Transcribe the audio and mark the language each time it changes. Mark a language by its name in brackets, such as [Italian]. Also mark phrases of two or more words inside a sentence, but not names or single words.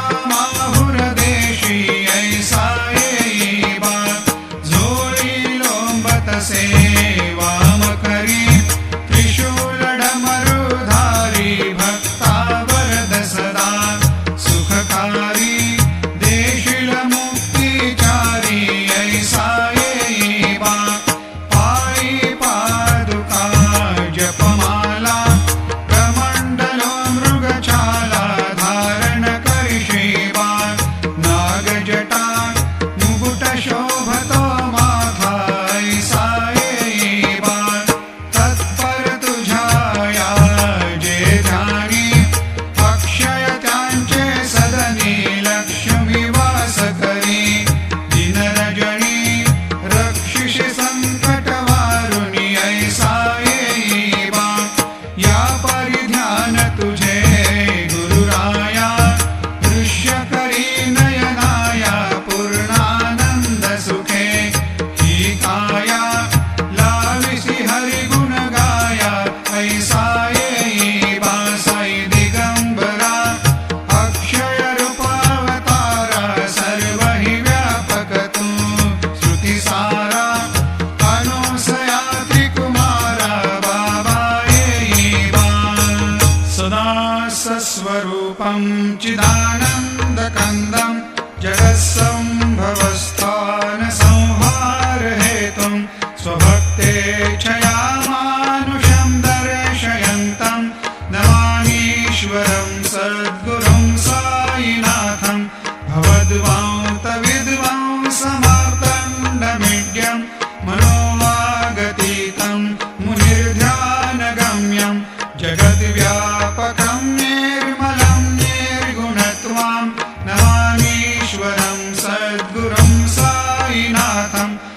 [Marathi] माहुर देशी ऐसा येई बा झोळी लोंबतसे वाम करी त्रिशूल डमरुधारी भक्ता वरद सदा सुखकारी देशील मुक्तिचारी ऐसा येई बा पायी पादुका जपमाला कमंडलो मृगछाला धारण करिषे बा नागजटा मुकुट शोभतो माथा ऐसा येई बा तत्पर तुझ्या जे ध्यानी अक्षय त्यांचे सदनी लक्ष्मी वास करी दिनरजनी रक्षिषि संकट वारुणी ऐसा येई बा या परिध्यान तुझे गुरुराया दृश्य करी नयनाया पूर्णानंद सुखे ही काया लाविसी हरि गुण गाया ऐसा येई बा साई दिगंबरा अक्षय रूपावतारा सर्व हि व्यापक तू श्रुती सारा अनुसया त्रिकुमारा बाबा येई बा [Sanskrit] सदा सस्वरूपं चिदानन्दकन्दं जगत्सम्भवस्थान संहार हेतुं स्वभक्तेच्छया मानुषं दर्शयन्तं नमामीश्वरं सद्गुरुं साईनाथं भवद्वान्तविद्वांसमार्तण्डमीड्यं मनोवागतीतं मुनिर्ध्यानगम्यं जगद्व्यापकं निर्मलं निर्गुणत्वां नमामीश्वरं सद्गुरुं साईनाथं